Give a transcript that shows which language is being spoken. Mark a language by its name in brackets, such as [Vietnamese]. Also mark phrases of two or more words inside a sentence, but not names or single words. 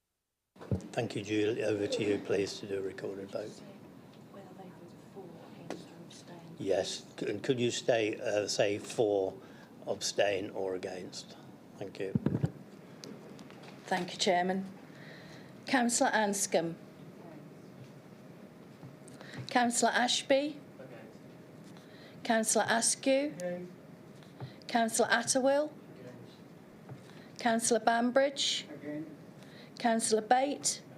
[English] Thank you, Julie. Over to you, please, to do a recorded vote. yes. Could you say for, abstain or against? Thank you. Thank you, Chairman. Councillor Anscombe. Councillor Ashby. Councillor Askew. Councillor Atterwill. Councillor Bambridge. Councillor Bate.